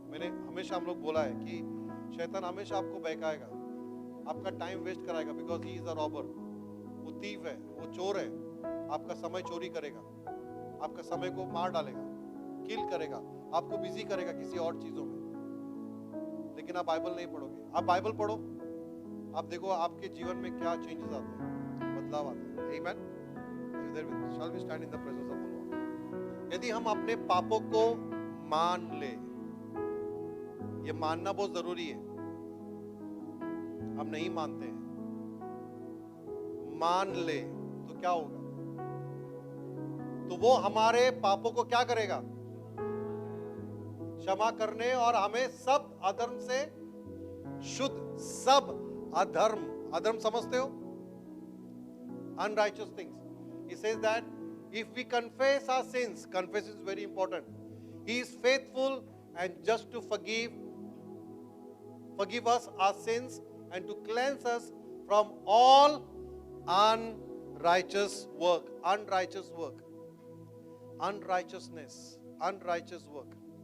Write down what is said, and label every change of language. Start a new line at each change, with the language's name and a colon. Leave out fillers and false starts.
Hindi: मैंने हमेशा हम लोग बोला है कि शैतान हमेशा आपको बहकाएगा, आपका टाइम वेस्ट कराएगा,
English: Because he is a robber.
Hindi: वो थीफ है, वो चोर है, आपका समय चोरी करेगा। आपका समय को मार डालेगा, किल करेगा, आपको बिजी करेगा किसी और चीजों में। लेकिन आप बाइबल नहीं पढ़ोगे। आप बाइबल पढ़ो, आप देखो आपके जीवन में क्या चेंजेस आते हैं, बदलाव आते हैं। आमीन।
English: Shall we stand in the presence of the Lord?
Hindi: यदि हम अपने पापों को मान ले, ये मानना बहुत जरूरी है, हम नहीं मानते हैं, मान ले तो क्या होगा? तो वो हमारे पापों को क्या करेगा? क्षमा करने और हमें सब अधर्म से शुद्ध, सब अधर्म, अधर्म समझते हो?
English: Unrighteous things. He says that if we confess our sins, confess is very important. He is faithful and just to forgive us our sins and to cleanse us from all unrighteous work, unrighteous work, unrighteousness, unrighteous work.